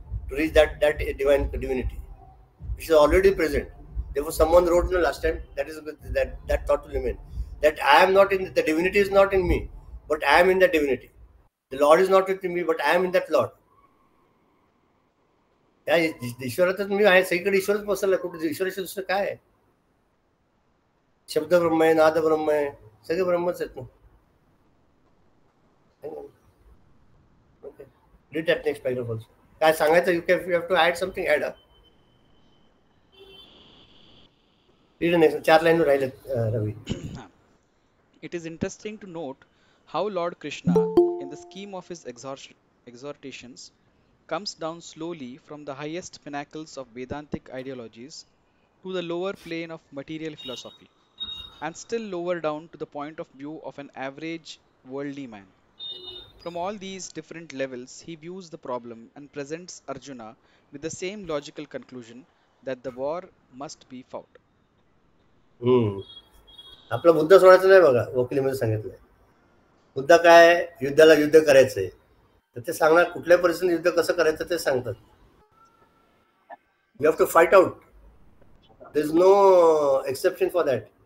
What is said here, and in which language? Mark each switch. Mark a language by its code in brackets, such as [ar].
[en] To reach that divinity which is already present. Therefore someone wrote last time that thought to remain that I am not in the divinity is not in me but I am in the divinity. The Lord is not with me but I am in that Lord. [mr] या ईश्वरातच मी आहे. सगळीकडे ईश्वरच पसरला. कुठे ईश्वराच्या दुसरं काय आहे. शब्द ब्रह्म आहे, नाद ब्रह्म आहे, सगळे ब्रह्मच आहेत ना. [en] Okay read that next paragraph also. [mr] काय सांगायचं. [en] You have to add something. Add read next. [mr] 4 line राहिलेत रवी. [en] It is interesting to note how Lord Krishna, in the scheme of his exhortations, comes down slowly from the highest pinnacles of Vedantic ideologies to the lower plane of material philosophy, and still lower down to the point of view of an average worldly man. From all these different levels, he views the problem and presents Arjuna with the same logical conclusion that the war must be fought. [mr] आपला मुद्दा सोडायचा नाही बघा. वकिलीमध्ये सांगितलंय मुद्दा काय, युद्धाला युद्ध करायचंय, तर ते सांगणार कुठल्या परिस्थितीत युद्ध कसं करायचं ते सांगतात. [en] You have to fight out. There is no exception for that.